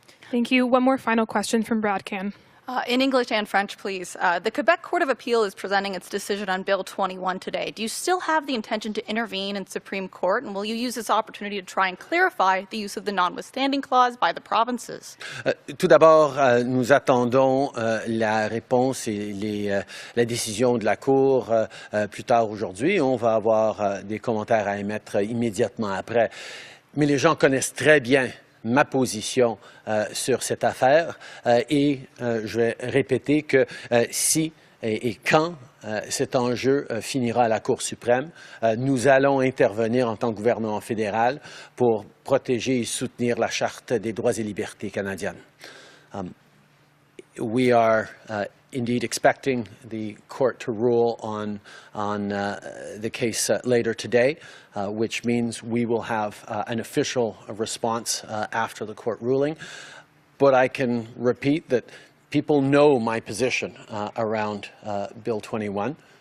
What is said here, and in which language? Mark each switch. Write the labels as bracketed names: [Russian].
[English] Thank you. One more final question from Brad Can. In English and French, please. The Quebec Court of Appeal is presenting its decision on Bill 21 today. Do you still have the intention to intervene in Supreme Court, and will you use this opportunity to try and clarify the use of the notwithstanding clause by the provinces? [French] Tout d'abord, nous attendons la réponse et la décision de la Cour plus tard aujourd'hui. On va avoir des commentaires à émettre immédiatement après. Mais les gens connaissent très bien ma position sur cette affaire et je vais répéter que si et quand cet enjeu finira à la Cour suprême, nous allons intervenir en tant que gouvernement fédéral pour protéger et soutenir la Charte des droits et libertés canadiennes. [English] We are indeed expecting the court to rule on the case later today, which means we will have an official response after the court ruling. But I can repeat that people know my position around Bill 21.